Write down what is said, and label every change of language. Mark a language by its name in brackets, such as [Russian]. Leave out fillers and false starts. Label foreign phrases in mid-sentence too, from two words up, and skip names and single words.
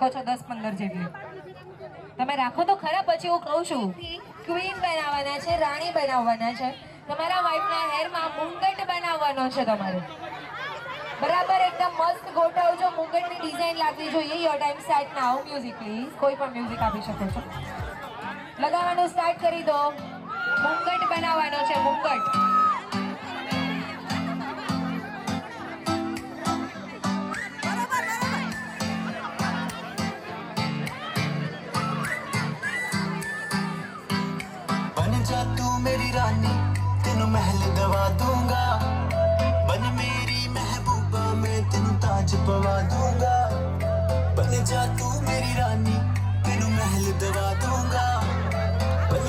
[Gujarati] છો 10-15 જેટલી તમે રાખો તો ખરા પછી હું કહું છું ક્વીન બનાવવાના છે રાણી બનાવવાના છે તમારા વાઈફના હેરમાં મુંગટ બનાવવાનો છે તમારે બરાબર એકદમ મસ્ત ગોઠવજો મુંગટની ડિઝાઇન લાગવી જોઈએ [English] Your time start now music please [Gujarati] કોઈ પણ મ્યુઝિક આપી શકો છો લગાવવાનું સ્ટાર્ટ કરી દો મુંગટ બનાવવાનો છે મુંગટ [Punjabi] ਬਣ ਜਾ ਤੂੰ ਮੇਰੀ ਰਾਣੀ ਤੈਨੂੰ ਮਹਿਲ ਦਵਾ ਦੂੰਗਾ ਬਣ ਮੇਰੀ ਮਹਿਬੂਬਾ ਮੈਂ ਤੈਨੂੰ ਤਾਜ ਪਵਾ ਦੂੰਗਾ ਬਣ ਜਾ ਤੂੰ ਮੇਰੀ ਰਾਣੀ ਤੈਨੂੰ ਮਹਿਲ ਦਵਾ ਦੂੰਗਾ ਬਣ